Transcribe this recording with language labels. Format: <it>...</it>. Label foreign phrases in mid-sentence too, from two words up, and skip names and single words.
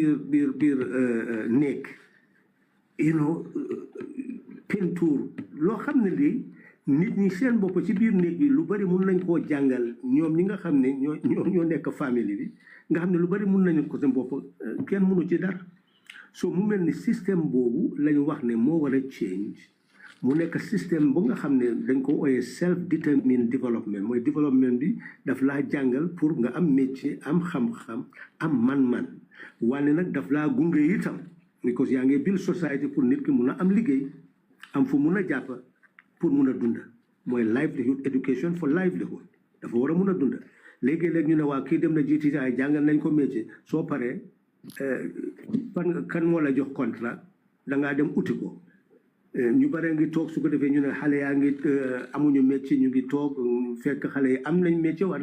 <wo>néeg peinture loo xam ne lii nit ñi seen bopp ci biir néeg bi lu bari mun nañ koo jàngal ñoom ñi nga xam ne ñoo nekk famille bi nga xam ne lu bari mun nañu ko seen bopp kenn mënu ci dara so mu mel ni système boobu lañu wax ne moo war a change mu nekk système bu nga xam ne dañ ko ooyee</wo> <en>self determined development</en> <wo>mooy développement bi daf laa jàngal pour nga am métier am xam-xam am man-man wane nag daf laa gunge itam because yaa ngi</wo> <en>build society</en> <wo>pour nit ki mun a am liggéey am fu mun a jàpp pour mun a dunda mooy livelihood</wo> <en>education for livelihood</en> <wo>dafa war a mun a dunda léegi-léeg ñu ne waa kii dem na GTI jàngal nañ ko métier soo paree kan moo la jox contrat da ngaa dem uti ko ñu bare ngi toog su ko defee ñu ne xale yaa ngi amuñu métier ñu ngi toog fekk xale yi am nañ métier wala</wo>